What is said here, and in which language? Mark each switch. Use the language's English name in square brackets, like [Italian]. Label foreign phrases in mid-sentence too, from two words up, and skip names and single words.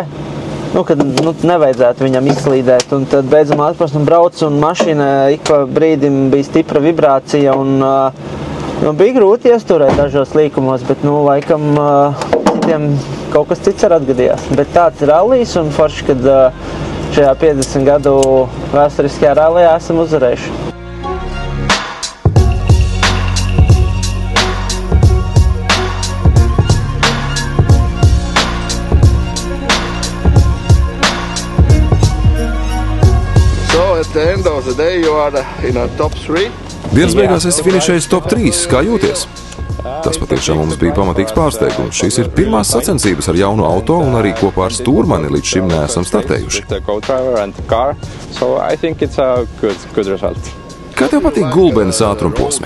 [Latvian] Kad nevajadzētu viņam izslīdēt. Un tad beidzamā ātrumposma brauc un mašīna ik pa brīdim bija stipra vibrācija. Bija grūti iesturēt dažos līkumos, bet, laikam, citiem kaut kas cits atgadījās. Bet tāds ir rallijs un forši, kad šajā 50 gadu vēsturiskajā rallijā esam uzvarējuši. [English] So at the end of the day you are in a top 3. [Latvian] Dienas beigās esi finišējis top 3. Kā jūties? Tas patiešām mums bija pamatīgs pārsteigums. Šīs ir pirmās sacensības ar jaunu auto un arī kopā ar stūrmani līdz šim neesam startējuši. Kā tev patīk Gulbenes ātrumposmi?